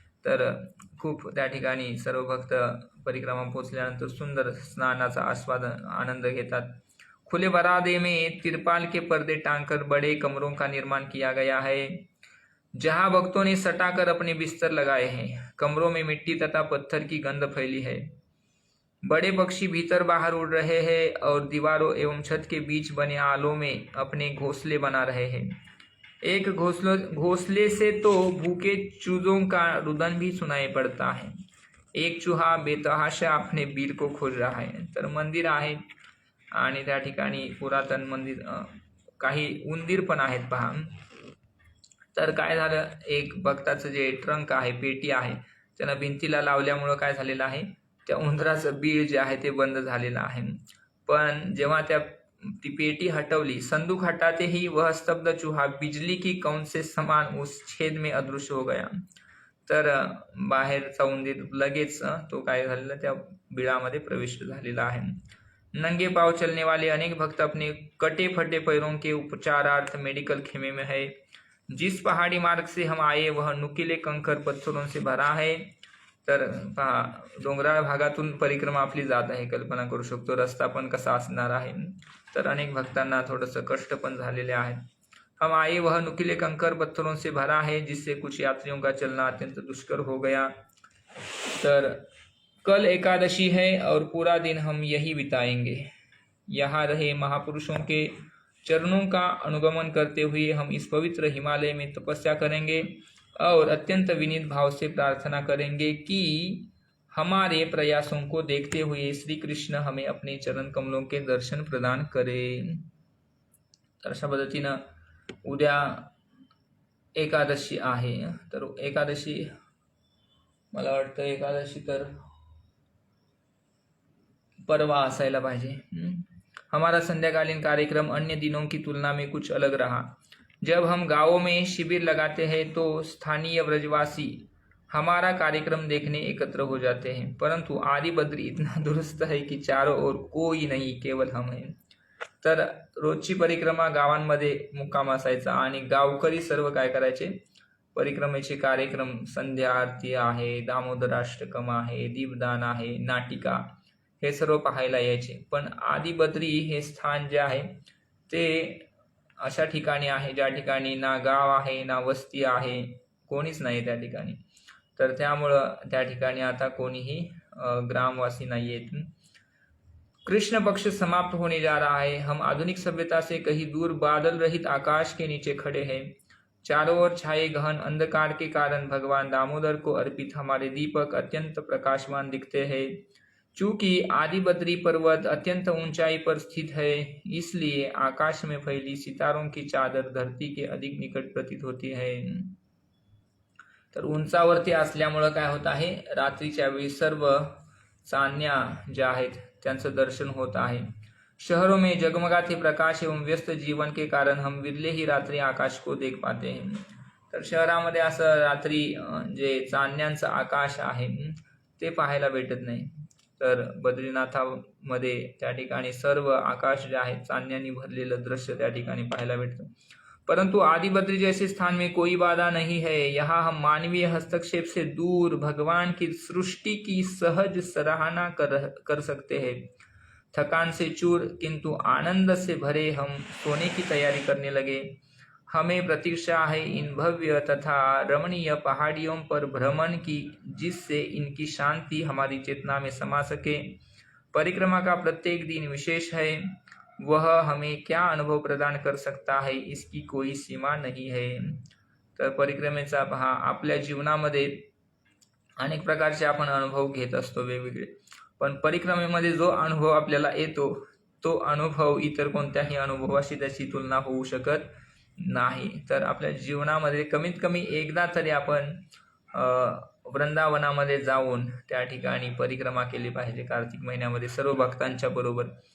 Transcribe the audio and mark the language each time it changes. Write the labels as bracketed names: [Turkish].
[Marathi] तर खूप त्या ठिकाणी सर्व भक्त परिक्रमा पोचल्यानंतर सुंदर स्नानाचा आनंद घेतात. [Hindi] खुले बरामदे में तिरपाल के पर्दे टांगकर बड़े कमरों का निर्माण किया गया है, जहां भक्तों ने सटाकर अपने बिस्तर लगाए हैं. कमरों में मिट्टी तथा पत्थर की गंध फैली है. बड़े पक्षी भीतर बाहर उड़ रहे हैं और दीवारों एवं छत के बीच बने आलों में अपने घोंसले बना रहे हैं. एक घोंसले से तो भूखे चूजों का रुदन भी सुनाई पड़ता है. एक चूहा बेतहाशा अपने बीर को खोज रहा है. [Marathi] तर मंदिर आहे आणि त्या ठिकाणी पुरातन मंदिर, काही उंदीर पण आहेत पहा. तर काय झालं, एक भक्ताचं जे ट्रंक आहे, पेटी आहे, त्यानं भिंतीला लावल्यामुळं काय झालेलं आहे, त्या उंदराचं बीळ जे आहे ते बंद झालेलं आहे. पण जेव्हा ती पेटी हटवली, [Hindi] संदूक हटाते ही वह स्तब्ध चूहा बिजली की कौन से समान उस छेद में अदृश्य हो गया. [Marathi] तर बाहेरचा उंदीर लगेच तो काय झालेला त्या बिळामध्ये प्रविष्ट झालेला आहे. [Hindi] नंगे पाव चलने वाले अनेक भक्त अपने कटे फटे पैरों के उपचारार्थ मेडिकल खेमे में है. जिस पहाड़ी मार्ग से हम आए वह नुकीले कंकर पत्थरों से भरा है. [Marathi] तर पहा, डोंगराळ भागातून परिक्रमा आपली जात आहे, कल्पना करू शकतो रस्ता पण कसा असणार आहे. तर अनेक भक्तांना थोडंसं कष्ट पण झालेले आहेत. [Hindi] हम आए वह नुकीले कंकर पत्थरों से भरा है जिससे कुछ यात्रियों का चलना अत्यंत दुष्कर हो गया. तर कल एकादशी है और पूरा दिन हम यही बिताएंगे. यहाँ रहे महापुरुषों के चरणों का अनुगमन करते हुए हम इस पवित्र हिमालय में तपस्या करेंगे और अत्यंत विनीत भाव से प्रार्थना करेंगे कि हमारे प्रयासों को देखते हुए श्री कृष्ण हमें अपने चरण कमलों के दर्शन प्रदान करें. [Marathi] तर अशा पद्धतीनं उद्या एकादशी आहे. तर एकादशी मला वाटतं एकादशी तर परवा असायला पाहिजे. [Hindi] हमारा संध्याकालीन कार्यक्रम अन्य दिनों की तुलना में कुछ अलग रहा. जब हम गांवों में शिविर लगाते हैं तो स्थानीय ब्रजवासी हमारा कार्यक्रम देखने एकत्र हो जाते हैं, परंतु आदि बद्री इतना दुरुस्त है की चारों ओर कोई [Marathi] नाही, केवळ [Hindi] हम है. [Marathi] तर रोजची परिक्रमा गावांमध्ये मुक्काम असायचा आणि गावकरी सर्व काय करायचे, परिक्रमेचे कार्यक्रम, संध्या आरती आहे, दामोदराष्टकम आहे, दीपदान आहे, नाटिका, हे सर्व पाहायला यायचे. पण आदिबद्री हे स्थान जे आहे ते अशा ठिकाणी आहे ज्या ठिकाणी ना गाव आहे ना वस्ती आहे, कोणीच नाही त्या ठिकाणी. तर त्यामुळं त्या ठिकाणी आता कोणीही ग्रामवासी नाही आहेत. [Hindi] कृष्ण पक्ष समाप्त होने जा रहा है. हम आधुनिक सभ्यता से कहीं दूर बादल रहित आकाश के नीचे खड़े हैं. चारों ओर छाए गहन अंधकार के कारण भगवान दामोदर को अर्पित हमारे दीपक अत्यंत प्रकाशमान दिखते हैं. चूंकि आदिबद्री पर्वत अत्यंत ऊंचाई पर स्थित है, इसलिए आकाश में फैली सितारों की चादर धरती के अधिक निकट प्रतीत होती है. [Marathi] तर उंचावरती असल्यामुळं काय होत आहे, रात्रीच्या वेळी सर्व चांदण्या ज्या आहेत त्यांचं दर्शन होत आहे. [Hindi] शहरों में जगमगाते प्रकाश एवं व्यस्त जीवन के कारण हम विरले ही रात्रि आकाश को देख पाते हैं. [Marathi] तर शहरामध्ये असं रात्री जे चांदण्यांचं आकाश आहे ते पाहायला भेटत नाही. तर बद्रीनाथामध्ये त्या ठिकाणी सर्व आकाश जे आहे चांदण्यांनी भरलेलं दृश्य त्या ठिकाणी पाहायला भेटतं. [Hindi] परंतु आदिबद्री जैसे स्थान में कोई बाधा नहीं है. यहाँ हम मानवीय हस्तक्षेप से दूर भगवान की सृष्टि की सहज सराहना कर सकते हैं. थकान से चूर किंतु आनंद से भरे हम सोने की तैयारी करने लगे. हमें प्रतीक्षा है इन भव्य तथा रमणीय पहाड़ियों पर भ्रमण की, जिससे इनकी शांति हमारी चेतना में समा सके. परिक्रमा का प्रत्येक दिन विशेष है. वह हमें क्या अनुभव प्रदान कर सकता है, इसकी कोई सीमा नहीं है. [Marathi] तर परिक्रमेचा पहा, आपल्या जीवनामध्ये अनेक प्रकारचे आपण अनुभव घेत असतो वेगवेगळे, पण परिक्रमेमध्ये जो अनुभव आपल्याला येतो तो अनुभव इतर कोणत्याही अनुभवाशी त्याची तुलना होऊ शकत नाही. तर आपल्या जीवनामध्ये कमीत कमी एकदा तरी आपण वृंदावनामध्ये जाऊन त्या ठिकाणी परिक्रमा केली पाहिजे कार्तिक महिन्यामध्ये सर्व भक्तांच्या बरोबर.